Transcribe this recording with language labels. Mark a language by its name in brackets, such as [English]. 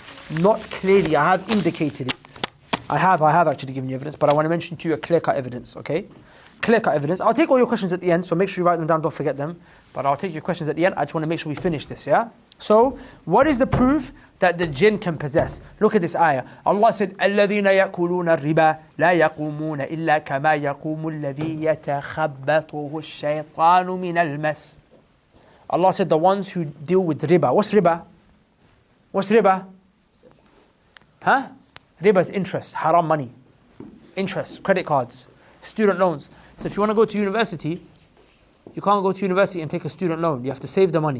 [English] Not clearly, I have indicated it. I have actually given you evidence, but I want to mention to you a clear-cut evidence, okay? Clear-cut evidence. I'll take all your questions at the end, so make sure you write them down, don't forget them. But I'll take your questions at the end. I just want to make sure we finish this, yeah? So, what is the proof that the jinn can possess? Look at this ayah. Allah said, [Arabic] الَّذِينَ يَأْكُلُونَ الرِّبَا لَا يَقُومُونَ إِلَّا كَمَا يَقُومُ الَّذِي يَتَخَبَّطُهُ الشَّيْطَانُ مِنَ الْمَسِّ. [English] Allah said the ones who deal with riba. What's riba? What's riba? Huh? Riba is interest, haram money. Interest, credit cards, student loans. So if you want to go to university, you can't go to university and take a student loan. You have to save the money.